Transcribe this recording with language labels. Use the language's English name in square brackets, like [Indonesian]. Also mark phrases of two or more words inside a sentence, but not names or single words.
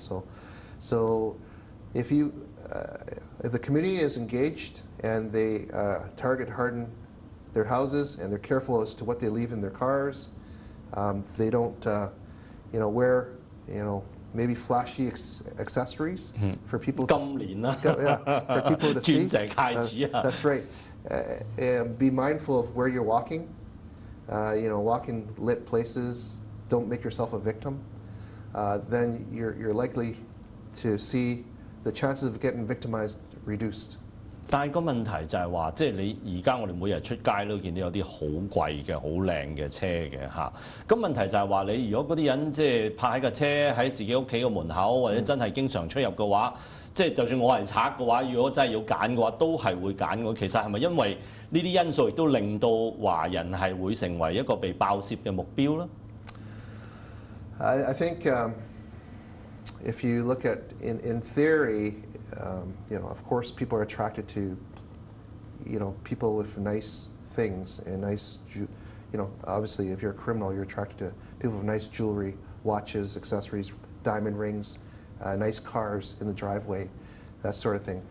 [English] So if the community is engaged and they target harden their houses and they're careful as to what they leave in their cars, they don't wear maybe flashy accessories for people to for people to see. That's right. And be mindful of where you're walking. Walk in lit places. Don't make yourself a victim. Then you're likely to see the chances of getting victimized reduced. [Cantonese] 但係個問題就係話，即係你而家我哋每日出街都見到有啲好貴嘅、好靚嘅車嘅嚇。咁問題就係話，你如果嗰啲人即係泊喺架車喺自己屋企嘅門口，或者真係經常出入嘅話，即係就算我係賊嘅話，如果真係要揀嘅話，都係會揀我。其實係咪因為呢啲因素亦都令到華人係會成為一個被爆竊嘅目標咧 [English] ？I think if you look at in theory. Of course, people are attracted to, people with nice things and nice, obviously, if you're a criminal, you're attracted to people with nice jewelry, watches, accessories, diamond rings, nice cars in the driveway, that sort of thing.